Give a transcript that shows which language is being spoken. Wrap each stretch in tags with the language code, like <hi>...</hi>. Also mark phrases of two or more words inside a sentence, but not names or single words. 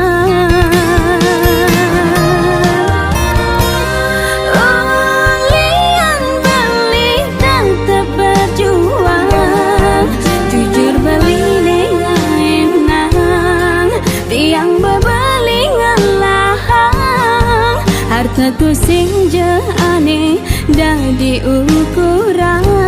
<ban>ulian beli</ban> <id>tetap berjuang jujur</id> <ban>beli dengan tiang bebeli ngelahang harta tu sing je aneh dadi ukuran</ban>